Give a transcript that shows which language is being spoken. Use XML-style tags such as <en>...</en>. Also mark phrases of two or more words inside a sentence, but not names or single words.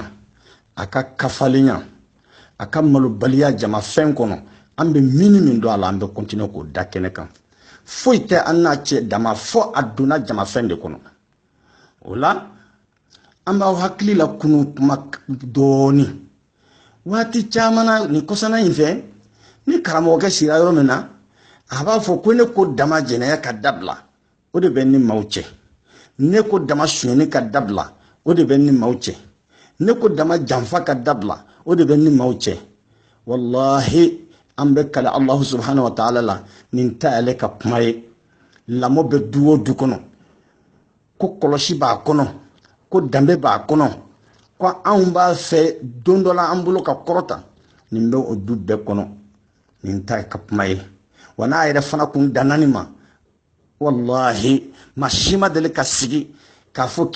<bm>a ka kafalenya a ka malobaliya jamafɛn kɔnɔ an bɛ min don a la an bɛ continuer k'o da kɛnɛ kan foyi tɛ an n'a cɛ dama fɔ a donna jamafɛn de kɔnɔ o la an b'aw hakili la kunu kuma dɔɔni waati caman na nin kɔsana in fɛ ni karamɔgɔkɛ sira yɔrɔ min na a b'a fɔ ko ne ko dama jɛnɛya ka dabila o de bɛ ni maaw cɛ ne ko dama sonyɛni ka dabila o de bɛ ni maaw cɛ ne ko dama janfa ka dabila o de bɛ ni maaw cɛ wallahi an bɛ kale</bm> <ar>الله سبحانه وتعالى</ar> <bm>la nin ta ale ka kuma ye lamɔ bɛ du o du kɔnɔ ko kɔlɔsi b'a kɔnɔ ko danbe b'a kɔnɔ ko anw b'a fɛ don dɔ la an bolo ka kɔrɔta nin bɛ o du bɛɛ kɔnɔ nin ta ka kuma ye wa n'a yɛrɛ fana kun danna nin ma wallahi maa si ma deli ka sigi k'a fɔ</bm>